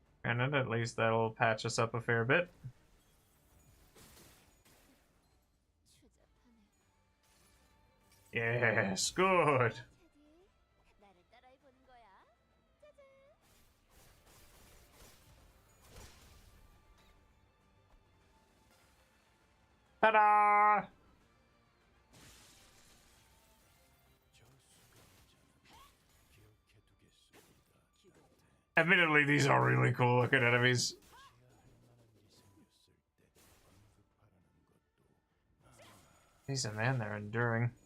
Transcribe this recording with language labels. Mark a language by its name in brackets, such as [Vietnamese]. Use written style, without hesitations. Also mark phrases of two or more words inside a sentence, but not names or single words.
[English] And at least that'll patch us up a fair bit. Yes, good. [Korean] 나를 따라해 보는 거야. 짜잔. [English] Ta-da! Admittedly, these are really cool looking enemies. Decent man, they're enduring.